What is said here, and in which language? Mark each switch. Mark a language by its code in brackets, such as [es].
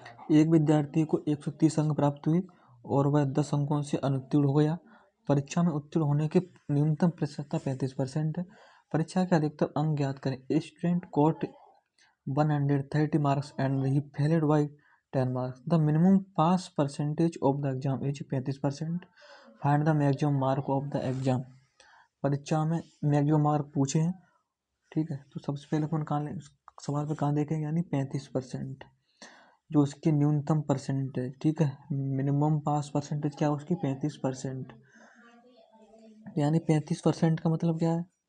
[hi] एक विद्यार्थी को 130 अंक प्राप्त हुए और वह 10 अंकों से अनुत्तीर्ण हो गया। परीक्षा में उत्तीर्ण होने की न्यूनतम प्रतिशतता 35% है। परीक्षा के अधिकतम अंक ज्ञात करें। [en] Student got 130 marks and he failed by 10 marks. The minimum pass percentage of the exam is 35%. Find the maximum mark of the exam. [hi] परीक्षा में मैक्सिमम मार्क पूछे हैं। ठीक है। तो सबसे पहले अपन कहाँ सवाल पे कहाँ देखेंगे? यानी 35%, जो उसकी न्यूनतम परसेंट है। ठीक है। मिनिमम पास परसेंटेज क्या है उसकी? 35%। यानी 35% का मतलब क्या है?